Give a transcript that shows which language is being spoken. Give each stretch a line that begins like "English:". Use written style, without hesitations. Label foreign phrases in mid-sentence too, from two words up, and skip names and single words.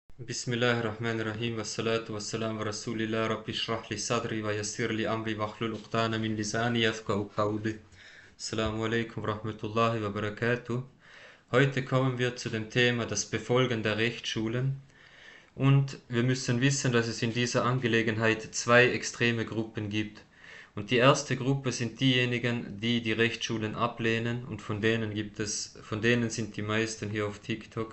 Arabic: بسم الله الرحمن الرحيم، والصلاة والسلام و رسول الله، رب اشرح لي صدري ويسر لي أمري واحلل عقدة من لساني يفقهوا قولي. السلام عليكم رحمة الله وبركاته.
German: Heute kommen wir zu dem Thema das Befolgen der Rechtsschulen. Und wir müssen wissen, dass es in dieser Angelegenheit zwei extreme Gruppen gibt. Und die erste Gruppe sind diejenigen, die die Rechtsschulen ablehnen, und von denen sind die meisten hier auf TikTok.